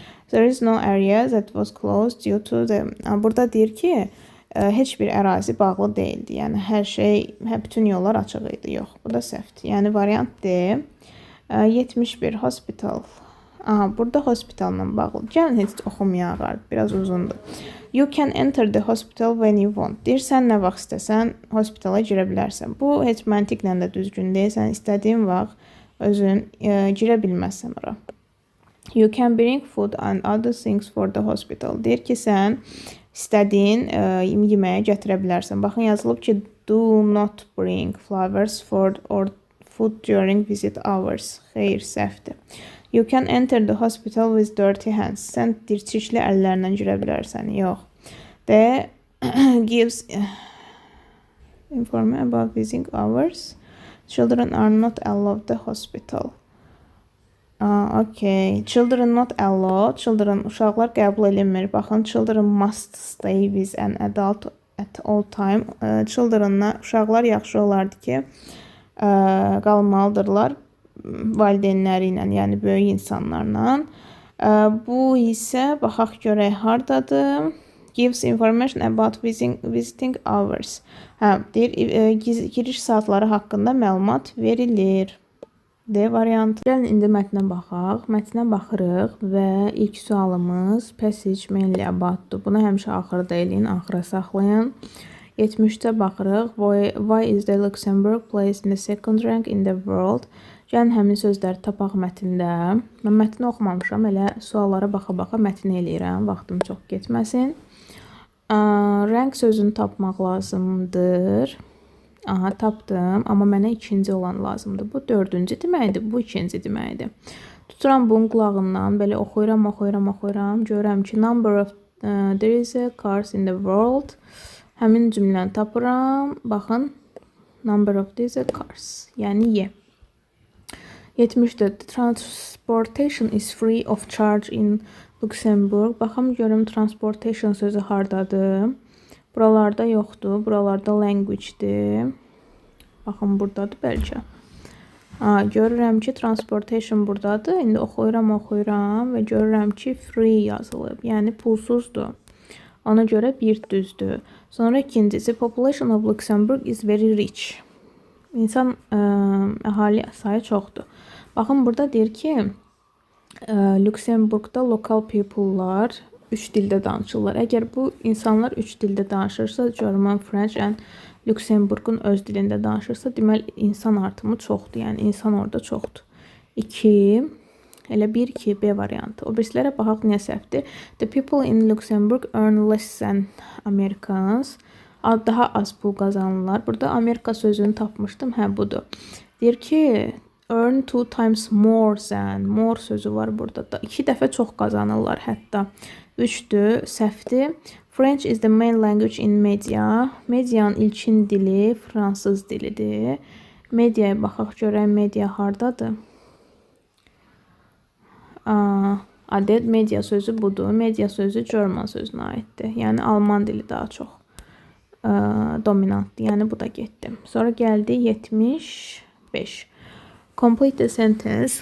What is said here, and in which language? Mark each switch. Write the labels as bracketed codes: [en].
[en] There is no area that was closed due to the... [az] Burada deyir ki, heç bir ərazi bağlı deyildi. Yəni hər şey, bütün yollar açıq idi. Yox, bu da səhvdir. Yəni variant D. 71 hospital. Aha, burada hospitalla bağlı. Gəlin heç oxumayaq, biraz uzundur. [en] You can enter the hospital when you want. [az] Deyir, sən nə vaxt istəsən, hospitala girə bilərsən. Bu heç məntiqlə də düzgün deyil. Sən istədiyin vaxt özün girə bilməzsən ora. [en] You can bring food and other things for the hospital. [az] Deyir ki, sən istədiyin yeməyə gətirə bilərsən. Baxın, yazılıb ki, [en] do not bring flowers or food during visit hours. [az] Xeyr, səhvdir. [en] You can enter the hospital with dirty hands. [az] Sən dirçikli əllərlə girə bilərsən. Yox. [en] The gives information about visiting hours. Children are not allowed the hospital. Okay. Children not allowed. [az] Children, uşaqlar qəbul edilmir. [en] Baxın, children must stay with an adult at all time. [az] Children'la uşaqlar yaxşı olardı ki, qalmalıdırlar valideynləri ilə, yəni böyük insanlarla. Bu isə, baxaq görək, hardadır? [en] Gives information about visiting hours. [az] Deyir, giriş saatları haqqında məlumat verilir. D variantı. Gəlin, indi mətnə baxaq. Mətnə baxırıq və ilk sualımız passage mainly aboutdur. Bunu həmişə axırda eləyin, axıra saxlayın. 73-də baxırıq. [en] Why is the Luxembourg placed in the second rank in the world? [az] Gəlin, həmin sözləri tapaq mətndə. Mən mətni oxumamışam, elə suallara baxa-baxa mətni eləyirəm, vaxtım çox getməsin. Rank sözünü tapmaq lazımdır. Aha, tapdım, amma mənə ikinci olan lazımdır. Bu dördüncü deməkdir, bu ikinci deməkdir. Tuturam bunun qulağından, belə oxuyuram. Görürəm ki, [en] number of there is a cars in the world. [az] Həmin cümləni tapıram. Baxın, [en] number of there is a cars. [az] Yəni Y. 74. [en] Transportation is free of charge in Luxembourg. [az] Baxım, görüm transportation sözü hardadır. Buralarda yoxdur. Buralarda language'dir. Baxın, buradadır bəlkə. Görürəm ki, transportation buradadır. İndi oxuyuram və görürəm ki, free yazılıb. Yəni pulsuzdur. Ona görə bir düzdür. Sonra ikincisi, [en] population of Luxembourg is very rich. [az] İnsan əhali sayı çoxdur. Baxın, burada deyir ki, Luxembourgda local people'lar 3 dildə danışırlar. Əgər bu insanlar 3 dildə danışırsa, [en] German, French and [az] Luxembourg'un öz dilində danışırsa, deməli insan artımı çoxdur. Yəni insan orada çoxdur. 2, elə 1-2 B variantı. O birisilərə baxaq niyə səhvdir. [en] The people in Luxembourg earn less than Americans. [az] Daha az pul qazanırlar. Burada Amerika sözünü tapmışdım. Hə, budur. Deyir ki, [en] earn 2 times more than. [az] More sözü var burada da. 2 dəfə çox qazanırlar hətta. 3-dür, səhvdir. [en] French is the main language in media. [az] Medianın ilkin dili fransız dilidir. Mediaya baxaq görək, media hardadır? Adet media sözü budur. Media sözü German sözünə aiddir. Yəni alman dili daha çox dominantdır. Yəni bu da getdi. Sonra gəldi 75. [en] Complete the sentence.